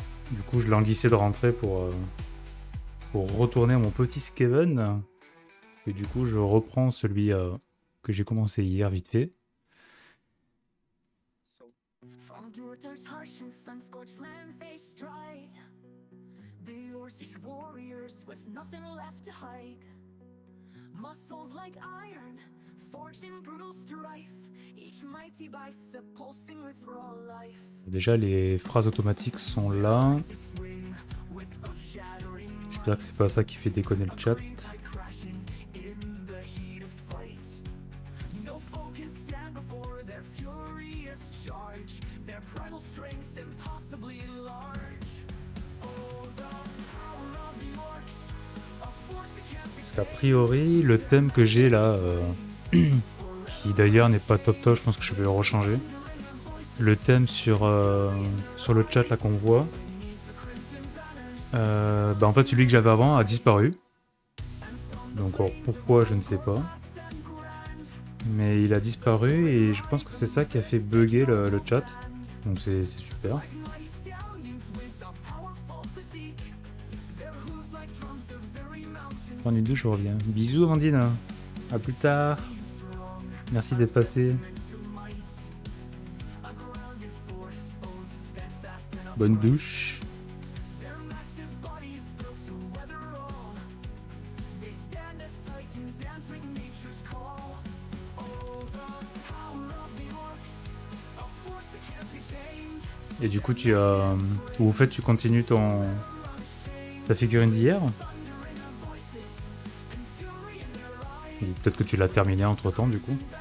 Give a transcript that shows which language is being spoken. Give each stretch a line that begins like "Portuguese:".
French: Du coup, je languissais de rentrer pour retourner à mon petit Skaven. Et du coup, je reprends celui que j'ai commencé hier vite fait.
English: From Durtar's harsh and sun-scorched lands they stride. The Orcish warriors with nothing left to hide. Muscles like iron, forged in brutal strife. Each mighty bicep pulsing with raw life.
French: Déjà, les phrases automatiques sont là.
English: Swing with a shattering
French: J'espère que c'est pas ça qui fait déconner le chat.
English: tide crashing in the heat of fight. No foe can stand before their furious charge. Their primal strength impossibly large. Oh, the power of the orcs, a force that can't be
French: Parce qu'a priori, le thème que j'ai là, qui d'ailleurs n'est pas top top, je pense que je vais le rechanger. Le thème sur le chat là qu'on voit, en fait celui que j'avais avant a disparu. Donc alors, pourquoi je ne sais pas. Mais il a disparu et je pense que c'est ça qui a fait bugger le chat. Donc c'est super.
English: mighty stallions with a powerful physique. Their hooves like drums, they're very mountains.
French: Prendre une douche, je reviens. Bisous Amandine. À plus tard. Merci d'être passé. Bonne douche.
English: Their massive bodies built to weather all. They stand as titans answering nature's call. Oh, the power of the orcs, a force that can't be tamed.
French: Et du coup, tu as. Ou au fait, tu continues ta figurine d'hier. Ou peut-être que tu l'as terminée entre temps, du coup.